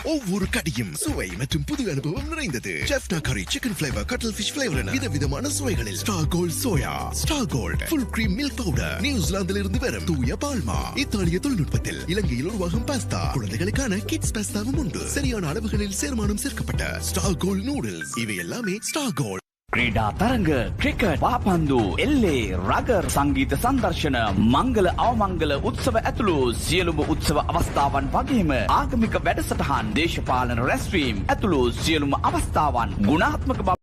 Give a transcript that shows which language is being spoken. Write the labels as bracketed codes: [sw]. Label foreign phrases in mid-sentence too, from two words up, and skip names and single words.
[ta] ஒவ்வொரு கடியும் சுவை மற்றும் புது அனுபவம் நிறைந்தது. ஜாஃப்னா கரி, [en] chicken flavour, cuttle fish flavour [ta] என விதவிதமான சுவைகளில் ஸ்டார் கோல்ட் சோயா, ஸ்டார் கோல்ட் [en] full cream milk powder, [ta] நியூசிலாந்தில் இருந்து வரும் தூய பால்மா, இத்தாலிய தொழில்நுட்பத்தில் இலங்கையில் உருவாகும் பாஸ்தா, குழந்தைகளுக்கான கிட்ஸ் பாஸ்தாவும் உண்டு. சரியான அளவுகளில் சேர்மானம் சேர்க்கப்பட்ட ஸ்டார் கோல்ட் நூடுல்ஸ். இவை எல்லாமே ஸ்டார் கோல்ட். [si] ක්‍රීඩා තරඟ ක්‍රිකට් පාපන්දු එල්ලේ රගර් සංගීත සංදර්ශන මංගල අවමංගල උත්සව ඇතුළු සියලුම උත්සව අවස්ථාවන් වගේම ආගමික වැඩසටහන් දේශපාලන රැස්වීම් ඇතුළු සියලුම අවස්ථාවන් ගුණාත්මක